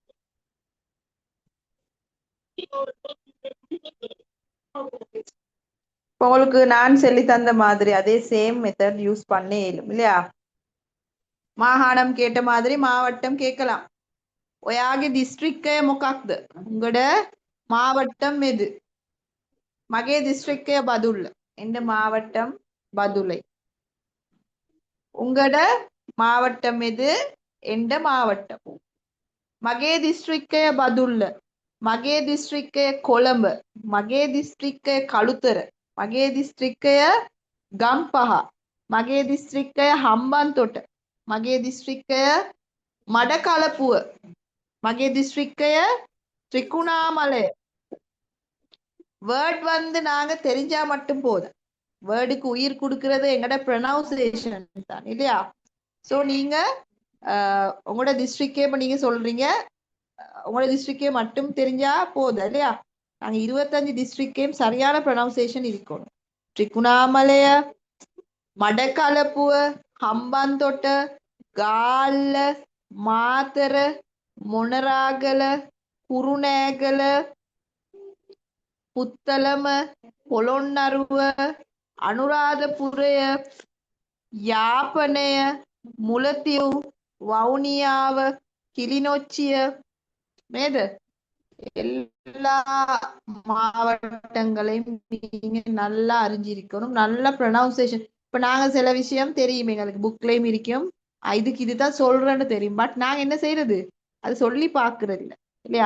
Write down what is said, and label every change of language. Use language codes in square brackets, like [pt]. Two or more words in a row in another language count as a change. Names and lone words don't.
[ta] உங்களுக்கு நான் சொல்லி தந்த மாதிரி அதே [en] same method use [ta] பண்ணே இயலும் இல்லையா? மாகாணம் கேட்ட மாதிரி மாவட்டம் கேட்கலாம். [si] ඔයාගේ දිස්ත්‍රික්කය මොකක්ද? [ta] உங்கட மாவட்டம் எது? [si] මගේ දිස්ත්‍රික්කය බදුල්ල. [ta] எந்த மாவட்டம்? பதுளை. உங்களோட மாவட்டம் எது? எந்த மாவட்டம்? [si] මගේ දිස්ත්‍රික්කය බදුල්ල. මගේ දිස්ත්‍රික්කය කොළඹ. මගේ දිස්ත්‍රික්කය කළුතර. මගේ දිස්ත්‍රික්කය ගම්පහ. මගේ දිස්ත්‍රික්කය හම්බන්තොට. මගේ දිස්ත්‍රික්කය මඩකලපුව මගේ දිස්ත්‍රික්කය ත්‍රිකුණාමලය. [ta] வேர்ட் வந்து நாங்க தெரிஞ்சா மட்டும் போதும். வேர்டுக்கு உயிர் கொடுக்கறது எங்கட ப்ரொனவுன்சியேஷன் தான் இல்லையா? ஸோ நீங்க உங்களோட டிஸ்ட்ரிக்டே இப்போ நீங்க சொல்றீங்க உங்களோட டிஸ்ட்ரிக்டே மட்டும் தெரிஞ்சா போதும் இல்லையா? நாங்க 25 டிஸ்ட்ரிக்டையும் சரியான ப்ரொனவுன்சியேஷன் இருக்கணும். [si] ත්‍රිකුණාමලය, මඩකලපුව, හම්බන්තොට, ගාල්ල, මාතර, මොනරාගල, කුරුණෑගල, පුත්තලම, පොළොන්නරුව, අනුරාධපුරය, යාපනය, මුලතිව්, වවුනියාව, கிளிநொச்சிய නේද? [ta] எல்லா மாவட்டங்களையும் நீங்க நல்லா அறிஞ்சிருக்கணும். நல்ல ப்ரொனவுன்சியேஷன். இப்ப நாங்க சில விஷயம் தெரியும் எங்களுக்கு புக்லயும் இருக்கும், இதுக்கு இதுதான் சொல்றேன்னு தெரியும். பட் நாங்க என்ன செய்யறது? அது சொல்லி பாக்குறது இல்லை இல்லையா?